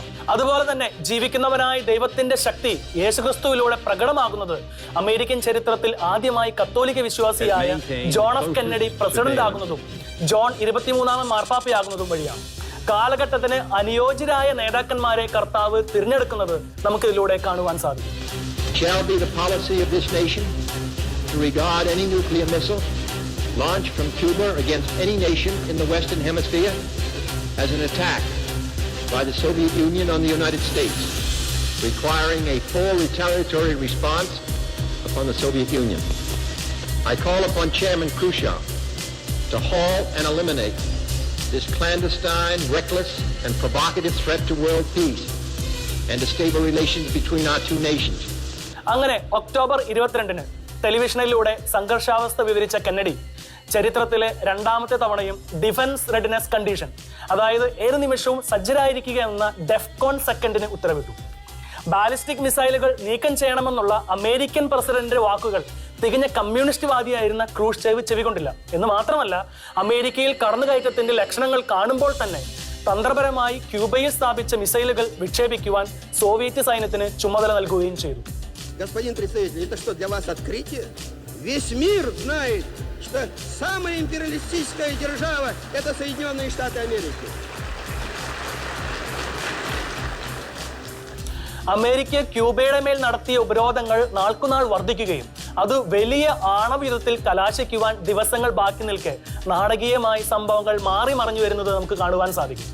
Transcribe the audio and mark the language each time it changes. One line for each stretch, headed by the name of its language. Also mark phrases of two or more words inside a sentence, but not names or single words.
Malayalam: അതുപോലെ തന്നെ ജീവിക്കുന്നവനായ ദൈവത്തിന്റെ ശക്തി യേശുക്രിസ്തുവിലൂടെ പ്രകടമാകുന്നത് അമേരിക്കൻ ചരിത്രത്തിൽ ആദ്യമായി കത്തോലിക്ക വിശ്വാസിയായ ജോൺ എഫ് കെന്നഡി പ്രസിഡന്റ് ആകുന്നതും ജോൺ 23-ാമൻ മാർപ്പാപ്പയാകുന്നതും വഴിയാണ്. കാലഘട്ടത്തിന് അനുയോജ്യരായ നേതാക്കന്മാരെ കർത്താവ് തിരഞ്ഞെടുക്കുന്നത് നമുക്ക് ഇതിലൂടെ കാണുവാൻ സാധിക്കും.
English: Shall be the policy of this nation to regard any nuclear missile launched from Cuba against any nation in the Western Hemisphere as an attack by the Soviet Union on the United States, requiring a full retaliatory response upon the Soviet Union. I call upon Chairman Khrushchev to halt and eliminate this clandestine, reckless, and provocative threat to world peace and to stable relations between our two nations.
Malayalam: അങ്ങനെ ഒക്ടോബർ 22 ടെലിവിഷനിലൂടെ സംഘർഷാവസ്ഥ വിവരിച്ച കെന്നഡി ചരിത്രത്തിലെ രണ്ടാമത്തെ തവണയും
English: Defense Readiness Condition,
Malayalam: അതായത് ഏത് നിമിഷവും സജ്ജരായിരിക്കുക എന്ന ഡെഫ്കോൺ സെക്കൻഡിന് ഉത്തരവിട്ടു. ബാലിസ്റ്റിക് മിസൈലുകൾ നീക്കം ചെയ്യണമെന്നുള്ള അമേരിക്കൻ പ്രസിഡന്റിന്റെ വാക്കുകൾ തികഞ്ഞ കമ്മ്യൂണിസ്റ്റ് വാദിയായിരുന്ന ക്രൂഷ്ചേവ് ചെവികൊണ്ടില്ല എന്ന് മാത്രമല്ല, അമേരിക്കയിൽ കടന്നുകയറ്റത്തിന്റെ ലക്ഷണങ്ങൾ കാണുമ്പോൾ തന്നെ തന്ത്രപരമായി ക്യൂബയിൽ സ്ഥാപിച്ച മിസൈലുകൾ വിക്ഷേപിക്കുവാൻ സോവിയറ്റ് സൈന്യത്തിന് ചുമതല നൽകുകയും ചെയ്തു.
Russian: Господин представитель, это что, для вас открытие? Весь мир знает, что самая империалистическая держава – это Соединенные Штаты Америки.
Malayalam: അമേരിക്ക ക്യൂബയുടെ മേൽ നടത്തിയ ഉപരോധങ്ങൾ നാൾക്കുനാൾ വർദ്ധിക്കുകയും അത് വലിയ ആണവയുദ്ധത്തിൽ കലാശിക്കുവാൻ ദിവസങ്ങൾ ബാക്കി നിൽക്കെ നാടകീയമായി സംഭവങ്ങൾ മാറി മറിഞ്ഞു വരുന്നത് നമുക്ക് കാണുവാൻ സാധിക്കും.